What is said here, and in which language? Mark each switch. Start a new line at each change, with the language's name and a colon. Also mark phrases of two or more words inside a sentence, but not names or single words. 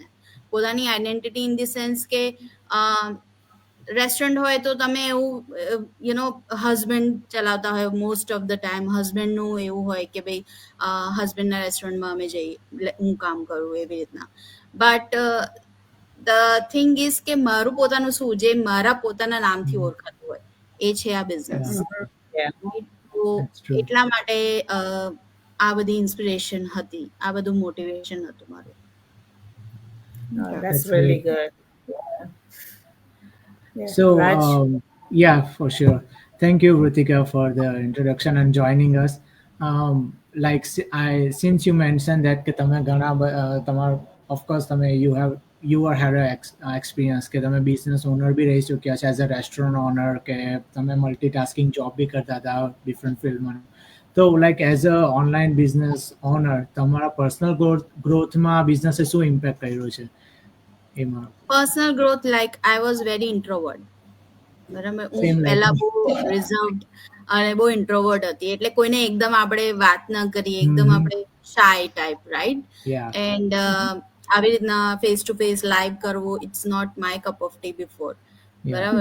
Gujarati: પોતાની આઈડેન્ટિટી
English: in the sense
Gujarati: કે રેસ્ટોરન્ટ હોય તો તમે એવું હસબન્ડ ચલાવતા હોય,
English: most of the time
Gujarati: હસબન્ડનું એવું હોય કે ભાઈ હસબન્ડના રેસ્ટોરન્ટમાં અમે જઈએ, હું કામ કરું એવી રીતના.
English: but the thing is
Gujarati: કે મારું પોતાનું શું જે મારા પોતાના નામથી ઓળખાતું હોય એ છે આ બિઝનેસ. તો એટલા માટે આ બધી ઇન્સ્પિરેશન હતી, આ બધું મોટિવેશન હતું મારું.
English: That's really good. So, yeah, for sure. Thank you, Rutika, for the introduction and joining us. Since you mentioned that
Gujarati: કે તમે ઘણા
English: of course you had experience
Gujarati: કે તમે
English: business owner
Gujarati: બી રહી ચૂક્યા છો
English: as a restaurant owner
Gujarati: કે તમે
English: multitasking job
Gujarati: બી કરતા હતા
English: different field માં. તો like as a online business owner તમારા personal growthમાં business શું impact
Gujarati: કર્યો છે એમાં?
English: personal growth, like I was very introvert, બરાબર?
Gujarati: હું પહેલા બહુ રિઝર્વડ અને બહુ ઇન્ટ્રોવર્ટ હતી, એટલે કોઈને એકદમ આપણે વાત ન કરીએ, એકદમ આપણે
English: shy type,
Gujarati: રાઈટ?
English: એન્ડ
Gujarati: આવી રીતના
English: face to face live કરવું, it's not my cup of tea before, બરાબર?